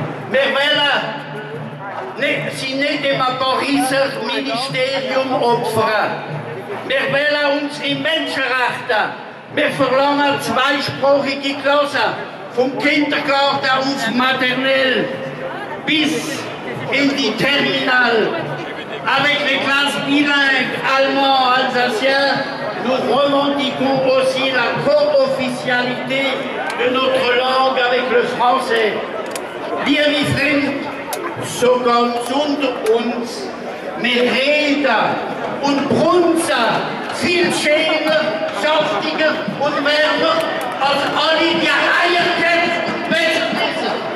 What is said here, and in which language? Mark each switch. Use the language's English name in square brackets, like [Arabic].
[German] Wir wollen sie nicht im Pariser Ministerium opfern. Wir wollen unsere Menschenrechte. Wir verlangen zweisprachige Klassen, vom Kindergarten auf Maternelle bis in die Terminale. [French] Avec les classes bilingues allemand, alsacien, nous revendiquons aussi la co-officialité de notre langue avec le français. [German] Liebe Freunde, so ganz unter uns, wir reden und brunzen viel schöner, saftiger und wärmer als alle die Eierkämpfe besser wissen.